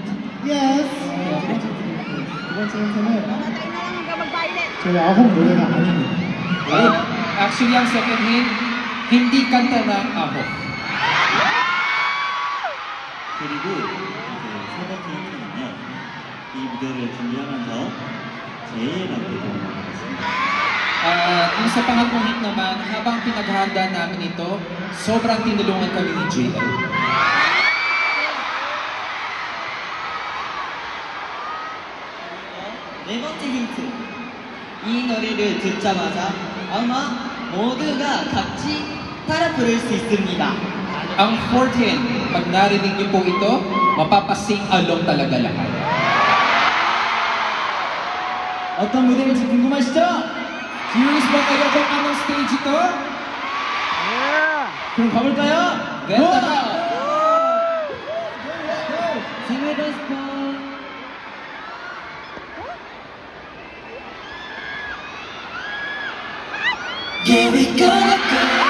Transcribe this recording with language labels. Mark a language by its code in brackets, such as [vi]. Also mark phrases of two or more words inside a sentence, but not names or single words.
[en] Yes. [ko] 두 번째 힌트는 저희 아홉 노래가 아닙니다. [tl] Actually, ang [en] second hint, [tl] hindi kanta ng Aho. [ko] 그리고 이제 세 번째 힌트는요. 이 무대를 준비하면서 제이한테 도움을 받았습니다. [tl] Yung sa pangatlong hint naman, habang pinaghahanda namin ito, sobrang tinulungan kami ni JL. [ko] 네 번째 힌트. 이 노래를 듣자마자 아마 모두가 같이 따라 부를 수 있습니다. [tl] Ang [en] fourth hint, [tl] pag narinig niyo po ito, [en] mapapasing along [tl] talaga lahat. [ko] 어떤 무대일지 궁금하시죠? [tl] Curious ba kayo kung anong stage ito? [ko] 그럼 가볼까요? [tl] Then, tara! [en] Yeah, we gonna go.